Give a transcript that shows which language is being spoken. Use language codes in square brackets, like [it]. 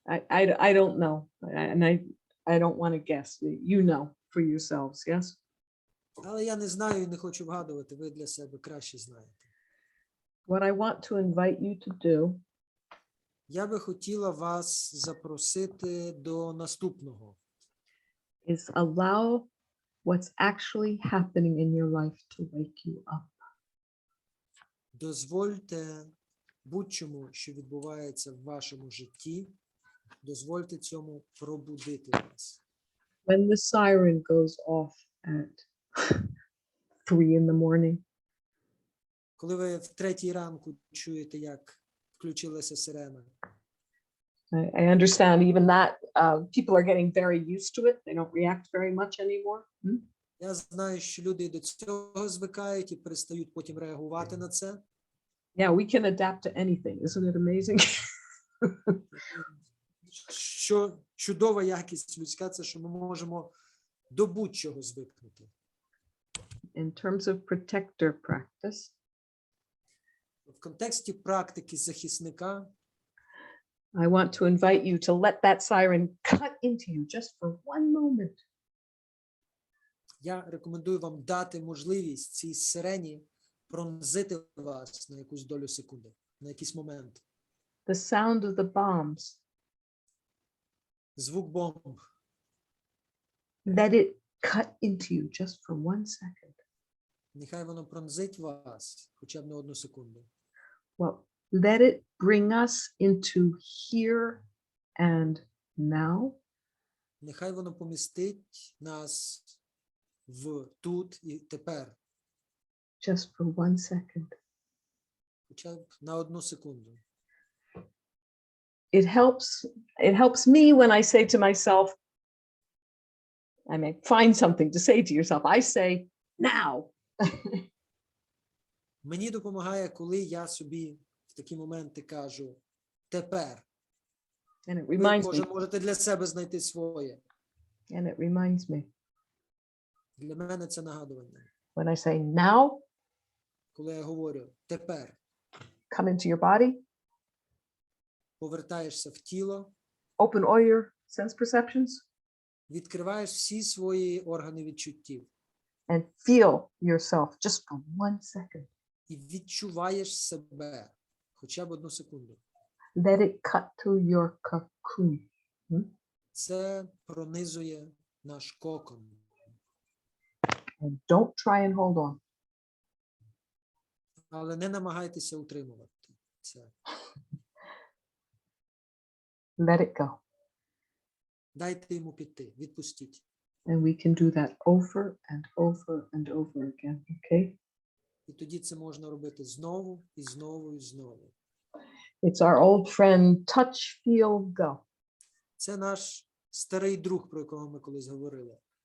[en] I don't know, and I don't want to guess. You know for yourselves, yes? [uk] Але я не знаю і не хочу вгадувати, ви для себе краще знаєте. [en] What I want to invite you to do [uk] Я би хотіла вас запросити до наступного. [en] is allow what's actually happening in your life to wake you up. [uk] Дозвольте будь-чому, що відбувається в вашому житті, дозвольте цьому пробудити вас. [en] When the siren goes off at 3 in the morning, [uk] Коли ви в 3 ранку чуєте, як включилася сирена, [en] I understand even that people are getting very used to it. They don't react very much anymore. [uk] я знаю, що люди до цього звикають і перестають потім реагувати на це. [en] Yeah, we can adapt to anything. Isn't it amazing? [uk] Що чудова якість людська, це що ми можемо до будь-чого звикнути. [en] In terms of protector practice, [uk] в контексті практики захисника [en] I want to invite you to let that siren cut into you just for one moment. [uk] я рекомендую вам дати можливість цій сирені пронзити вас на якусь долю секунди, на якийсь момент. [en] The sound of the bombs, [uk] Звук бомб. [en] let it cut into you just for 1 second. [uk] Нехай воно пронзить вас хоча б на 1 секунду. [en] Well, let it bring us into here and now. [uk] Нехай воно помістить нас в тут і тепер, [en] Just for 1 second. [uk] хоча б на 1 секунду. [en] It helps me when I say to myself, I may find something to say to yourself. I say now. [uk] Мені допомагає, коли я собі в такі моменти кажу «тепер». [en] And it [uk] Ви, [en] reminds [uk] може, [en] me. [uk] можете для себе знайти своє. [en] And it reminds me [uk] Для мене це нагадування. [en] when I say now, [uk] Коли я говорю «тепер», [en] come into your body, [uk] повертаєшся в тіло, [en] open all your sense perceptions, [uk] відкриваєш всі свої органи відчуттів [en] and feel yourself just for 1 second. [uk] і відчуваєш себе хоча б 1 секунду. [en] Let it cut through your cocoon. [uk] Це пронизує наш кокон. [en] And don't try and hold on. [uk] Але не намагайтеся утримувати це. [en] Let it go. [uk] Дайте йому піти, відпустіть. [en] And we can do that over and over and over again, okay? [uk] І тоді це можна робити знову і знову і знову. [en] It's our old friend, touch, feel, go. [uk] Це наш старий друг, про якого ми колись говорили.